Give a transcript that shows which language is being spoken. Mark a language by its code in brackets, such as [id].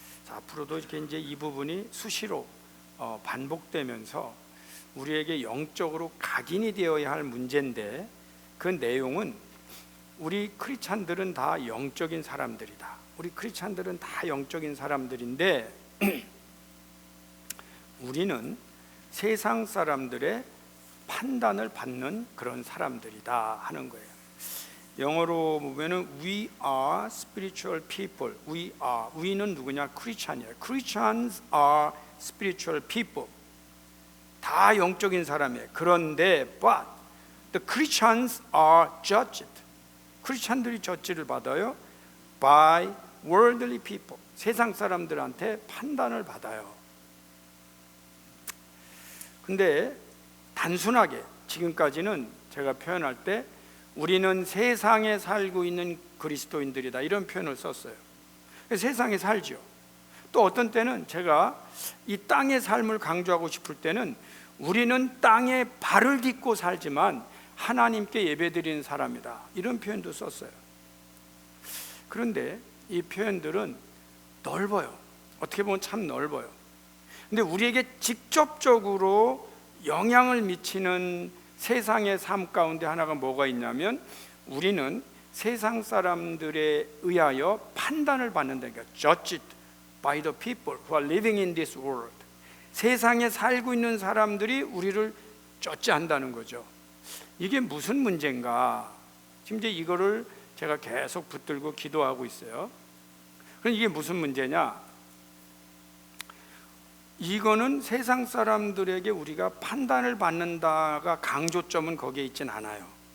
[ko] 앞으로도 이렇게 이제 이 부분이 수시로 반복되면서 우리에게 영적으로 각인이 되어야 할 문제인데, 그 내용은 우리 크리스찬들은 다 영적인 사람들이다. 우리 크리스찬들은 다 영적인 사람들인데 우리는 세상 사람들의 판단을 받는 그런 사람들이다 하는 거예요. 영어로 보면은 [en] We are spiritual people. [ko] we는 누구냐? 크리스찬이에요. [en] Christians are spiritual people. [ko] 다 영적인 사람이에요. 그런데 [en] but the Christians are judged. [ko] 크리스찬들이 저지를 받아요. [en] by worldly people. [ko] 세상 사람들한테 판단을 받아요. 근데 단순하게 지금까지는 제가 표현할 때 우리는 세상에 살고 있는 그리스도인들이다 이런 표현을 썼어요. 세상에 살죠. 또 어떤 때는 제가 이 땅의 삶을 강조하고 싶을 때는 우리는 땅에 발을 딛고 살지만 하나님께 예배드리는 사람이다 이런 표현도 썼어요. 그런데 이 표현들은 넓어요. 어떻게 보면 참 넓어요. 근데 우리에게 직접적으로 영향을 미치는 세상의 삶 가운데 하나가 뭐가 있냐면, 우리는 세상 사람들에 의하여 판단을 받는다니까. [en] Judged by the people who are living in this world. [ko] 세상에 살고 있는 사람들이 우리를 저지한다는 거죠. 이게 무슨 문제인가? 지금 이제 이거를 제가 계속 붙들고 기도하고 있어요. 그럼 이게 무슨 문제냐? 이거는 세상 사람들에게 우리가 판단을 받는다가 강조점은 거기에 있진 않아요.